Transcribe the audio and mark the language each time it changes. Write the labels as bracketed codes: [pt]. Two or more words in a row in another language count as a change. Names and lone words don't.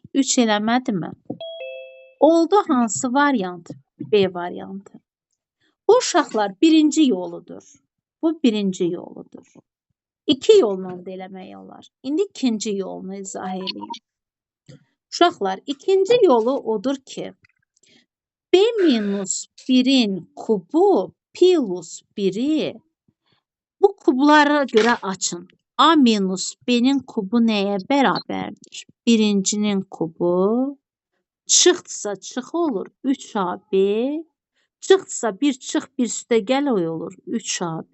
[az] 3 eləmədimi? Oldu hansı variant? B variantı. Bu uşaqlar birinci yoludur. Bu birinci yoludur. 2 yolla da eləmək olar. İndi ikinci yolunu izah edeyim. Uşaqlar, ikinci yolu odur ki, B minus 1-in kubu plus 1-i bu kublara görə açın. A minus B-nin kubu nəyə bərabərdir? Birincinin kubu çıxdsa çıx olur 3AB. Çıxdsa 1 çıx 1 üstə gəl olur 3AB.